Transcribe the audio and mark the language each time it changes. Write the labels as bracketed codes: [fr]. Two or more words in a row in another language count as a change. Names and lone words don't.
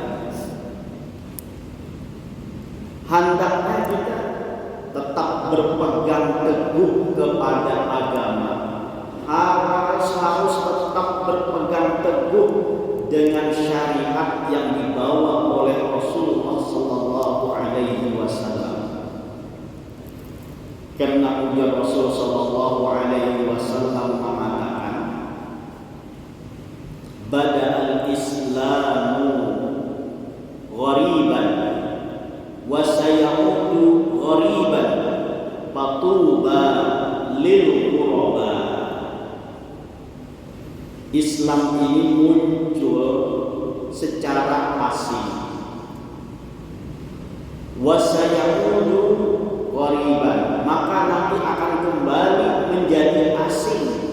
[id] Hendaknya kita tetap berpegang teguh kepada agama, harus tetap berpegang teguh dengan syariat yang dibawa oleh Rasulullah [ar] صلى الله عليه وسلم. [id] Karena ujar Rasul [ar] صلى الله عليه وسلم [id] mengatakan, [ar] بدأ الإسلام غريبا وسيعود غريبا فطوبى للغرباء. [id] Islam ini muncul secara asing, [ar] وسيعود غريبا, [id] maka nanti akan kembali menjadi asing.